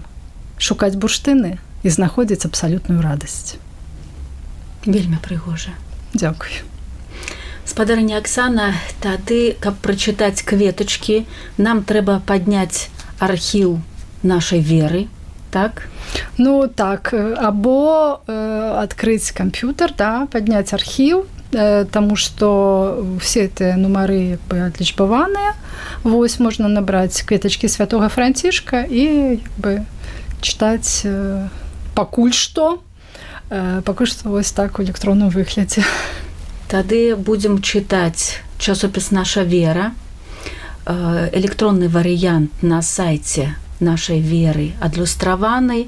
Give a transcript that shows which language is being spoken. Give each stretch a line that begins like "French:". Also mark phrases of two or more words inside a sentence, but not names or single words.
Belarusian: Шукаць бурштыны і знаходзіць абсалютную радасць. Вельмі прыгожа. Дзякуй. Спадарыня Аксана, тады, каб прачытаць кветачкі, нам трэба падняць архіў нашай веры, так?
Russian: Ну, так, або открыть компьютер, да, поднять архив, тому что все эти нумары как бы отлічбаваныя.
Belarusian: Вось можна набраць кветачкі святого Францішка і як бы чытаць пакуль што вось так у электронным выглядзе. Тады будзем чытаць часопіс «Наша вера», электронны варыянт на сайце нашай веры адлюстраваны.